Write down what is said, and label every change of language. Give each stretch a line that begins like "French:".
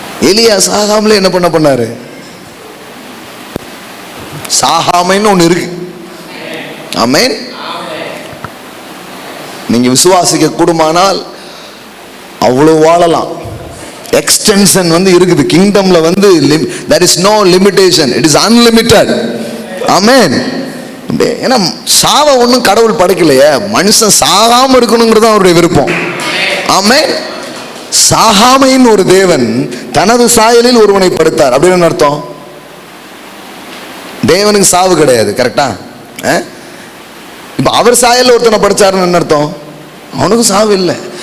Tamil: எலியா சாகாமலே என்ன பண்ணாரு? சாகாமைன்னு ஒண்ணு இருக்கு. ஆமென். நீங்க விசுவாசிக்க கூடுமானால் அவ்வளவு வாழலாம். எக்ஸ்டென்ஷன் இருக்குது கிங்டம்ல.
English: there is no limitation, it is unlimited.
Tamil: ஆமென். ஏன்னா சாவ ஒன்றும் கடவுள் படைக்கலையே, மனுஷன் சாகாம இருக்கணுங்கிறது அவருடைய விருப்பம். ஆமென். சாகாமையின் ஒரு தேவன் தனது சாயலில் ஒருவனை படைத்தார் அப்படின்னு அர்த்தம். தேவனுக்கு சாவு கிடையாது, கரெக்டா? இப்ப அவர் சாயல் ஒருத்தனை படைச்சாருன்னு என்ன அர்த்தம்? அவனுக்கு சாவு இல்லை.